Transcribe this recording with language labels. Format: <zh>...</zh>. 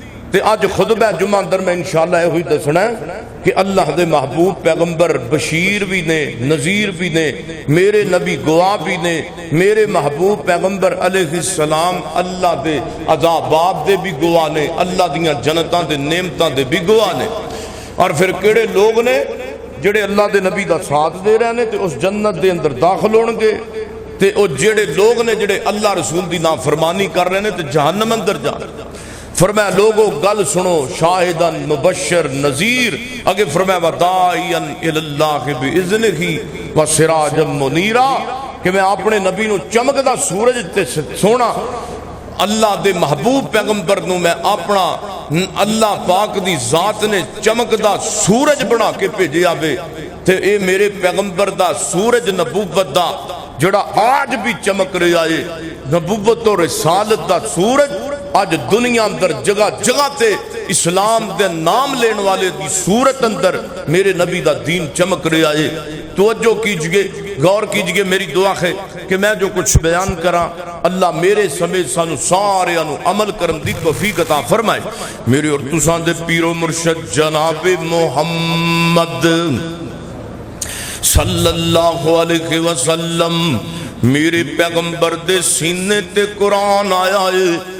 <pa>تے آج خطبہ جمعہ اندر میں انشاءاللہ یہ ہوئی دسنا ہے کہ اللہ دے محبوب پیغمبر بشیر بھی نے، نذیر بھی نے، میرے نبی گواہ بھی نے. میرے محبوب پیغمبر علیہ السلام اللہ دے عذابات دے بھی گواہ نے، اللہ دیاں جنتاں دے نعمتاں دے بھی گواہ نے. اور پھر کیڑے لوگ نے جڑے اللہ دے نبی دا ساتھ دے رہے نے تے اس جنت دے اندر داخل ہون گے، تے او جڑے لوگ نے جڑے اللہ رسول دی نافرمانی کر رہے نے تے جہنم اندر جان. فرمایا لوگوں گل سنو،</pa> <ar>شاہدن مبشر نذیر.</ar> <pa>اگے فرمایا</pa> <ar>وداعیا الی اللہ باذنہ وسراجا منیرا،</ar> <pa>کہ میں اپنے نبی نو چمکدا سورج تے سونا اللہ دے محبوب پیغمبر نو میں اپنا اللہ پاک دی ذات نے چمکدا سورج بنا کے بھیجیا وے. تے اے میرے پیغمبر دا سورج نبوت دا جڑا آج بھی چمک رہا ہے، نبوت و رسالت دا سورج آج دنیا اندر جگہ جگہ تے اسلام دے نام لین والے دی صورت اندر میرے نبی دا دین چمک رہا ہے.</pa> <ur>توجہ کیجئے، غور کیجئے.</ur> <pa>میری دعا ہے کہ میں جو کچھ بیان کراں اللہ میرے سمیت سانو سارے انو عمل کرن دی توفیق عطا فرمائے. میرے اور تساں دے پیر و مرشد جناب محمد صلی اللہ علیہ وسلم، میرے پیغمبر دے سینے تے قرآن آیا ہے.</pa>